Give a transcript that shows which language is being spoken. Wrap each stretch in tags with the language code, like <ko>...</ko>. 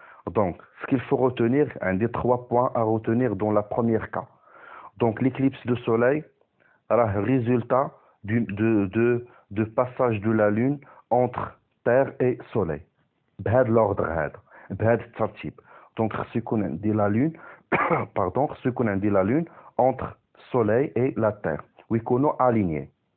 <fr>Donc, ce qu'il faut retenir, un des 3 points à retenir dans la première cas. Donc, l'éclipse de soleil est le résultat de passage de la lune entre terre et soleil.</fr> <ar>بهذا l'ordre هذا، بهذا الترتيب.</ar> <fr>Donc,</fr> <ar>خصو يكون عندي</ar> <fr>la lune خصو يكون عندي la lune entre soleil et la terre</fr> <ar>ويكونوا</ar> <fr>alignés.</fr>